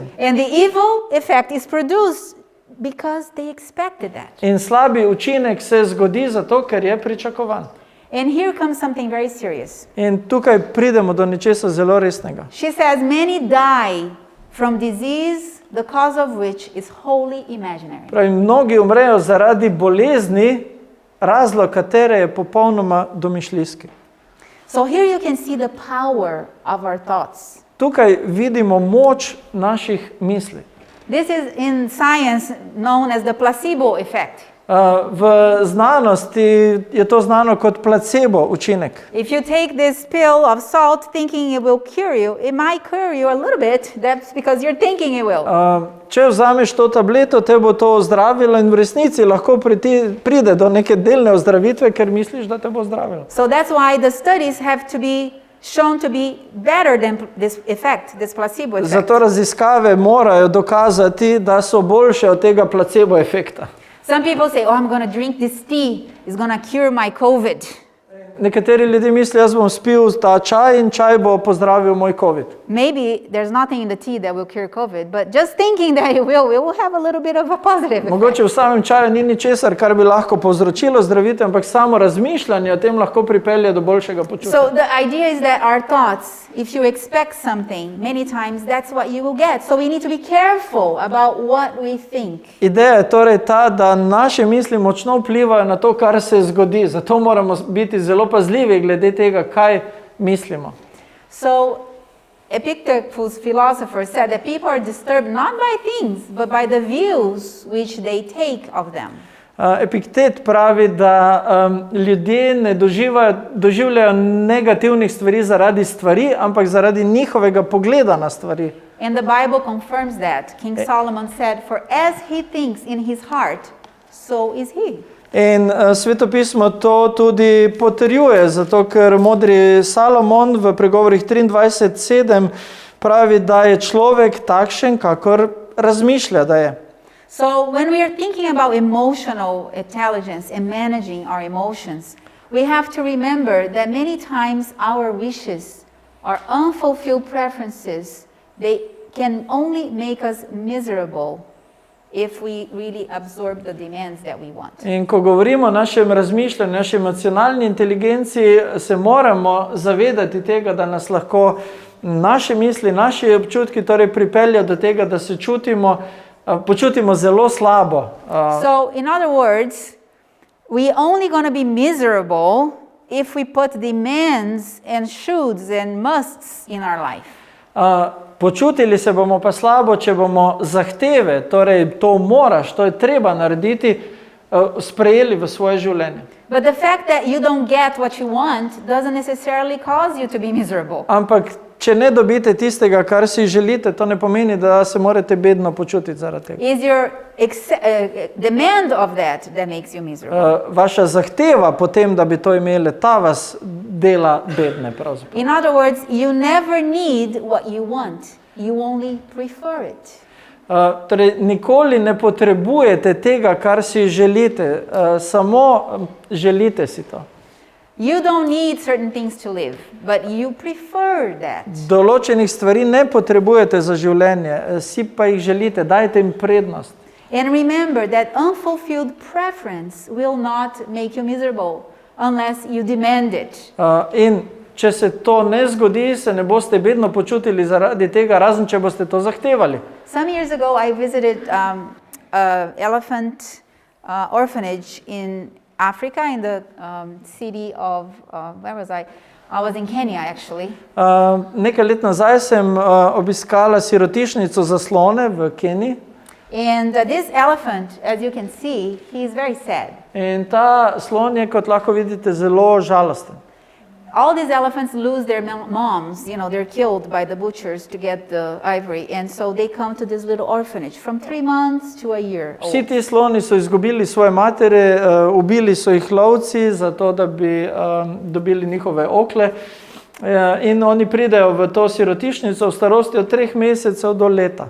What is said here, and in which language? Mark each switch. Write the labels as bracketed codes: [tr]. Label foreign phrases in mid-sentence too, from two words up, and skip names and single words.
[en] And the evil effect is produced because they expected that. [sl] In slabi učinek se zgodi zato, ker je pričakovan. [en] And here comes something very serious. [sl] In tukaj pridemo do nečesa zelo resnega. [en] She says many die from disease, the cause of which is wholly imaginary. [sl] Pravi, mnogi umrejo zaradi bolezni, razlog katere je popolnoma domišljijski. [en] So here you can see the power of our thoughts. [sl] Tukaj vidimo moč naših misli. [en] This is in science known as the placebo effect. [sl] V znanosti je to znano kot placebo učinek. [en] If you take this pill of salt thinking it will cure you, it might cure you a little bit. That's because you're thinking it will. [sl] Če vzameš to tableto, te bo to ozdravilo in v resnici lahko pride do neke delne ozdravitve, ker misliš, da te bo ozdravilo. [en] So that's why the studies have to be shown to be better than this effect, this placebo effect. [sl] Zato raziskave morajo dokazati, da so boljše od tega placebo efekta. [en] Some people say, oh, I'm going to drink this tea. It's going to cure my COVID. [sl] Nekateri ljudje mislijo, jaz bom spil ta čaj in čaj bo pozdravil moj COVID. [en] Maybe there's nothing in the tea that will cure COVID, but just thinking that it will have a little bit of a positive effect. [sl] Mogoče v samem čaju ni ničesar, kar bi lahko povzročilo zdravitev, ampak samo razmišljanje o tem lahko pripelje do boljšega počutja. [en] So the idea is that our thoughts, if you expect something, many times that's what you will get. So we need to be careful about what we think. [sl] Ideja je torej ta, da naše misli močno vplivajo na to, kar se zgodi. Zato moramo biti zelo pazljivi glede tega, kaj mislimo. [en] So Epictetus philosopher said that people are disturbed not by things, but by the views which they take of them. [sl] Epiktet pravi, da ljudje ne doživljajo negativnih stvari zaradi stvari, ampak zaradi njihovega pogleda na stvari. [en] And the Bible confirms that. King Solomon said, "For as he thinks in his heart, so is he." [sl] In Svetopismo to tudi potrjuje, zato ker modri Salomon v pregovorih 23:7 pravi, da je človek takšen, kakor razmišlja, da je. [en] So when we are thinking about emotional intelligence and managing our emotions, we have to remember that many times our wishes, our unfulfilled preferences, they can only make us miserable if we really absorb the demands that we want. [sl] In ko govorimo o našem razmišljanju, naši emocionalni inteligenci, se moramo zavedati tega, da nas lahko naše misli, naši občutki torej pripeljajo do tega, da se počutimo zelo slabo. [en] So in other words, we only going to be miserable if we put demands and shoulds and musts in our life. [sl] Počutili se bomo pa slabo, če bomo zahteve, torej to moraš, to je treba narediti, sprejeli v svoje življenje. [en] But the fact that you don't get what you want doesn't necessarily cause you to be miserable. [sl] Ampak če ne dobite tistega, kar si želite, to ne pomeni, da se morate bedno počutiti zaradi tega. [en] Is your demand of that makes you miserable? [sl] Vaša zahteva potem, da bi to imeli, ta vas dela bedne pravzaprav. [en] In other words, you never need what you want. You only prefer it. [sl] Torej, nikoli ne potrebujete tega, kar si želite, samo želite si to. [en] You don't need certain things to live, but you prefer that. [sl] Določenih stvari ne potrebujete za življenje, si pa jih želite, dajte jim prednost. [en] And remember that unfulfilled preference will not make you miserable unless you demand it. [sl] In če se to ne zgodi, se ne boste bedno počutili zaradi tega, razen če boste to zahtevali. [en] Some years ago I visited an elephant orphanage in Africa, in the city of, where was I? I was in Kenya actually. [sl] Nekaj let nazaj sem obiskala sirotišnico za slone v Keniji. [en] And this elephant, as you can see, he is very sad. [sl] In ta slon je, kot lahko vidite, zelo žalosten. [en] All these elephants lose their moms, you know, they're killed by the butchers to get the ivory, and so they come to this little orphanage from 3 months to a year old. [sl] Vsi ti sloni so izgubili svoje matere, ubili so jih lovci, zato da bi dobili njihove okle, in oni pridejo v to sirotišnico v starosti od 3 mesecev do leta.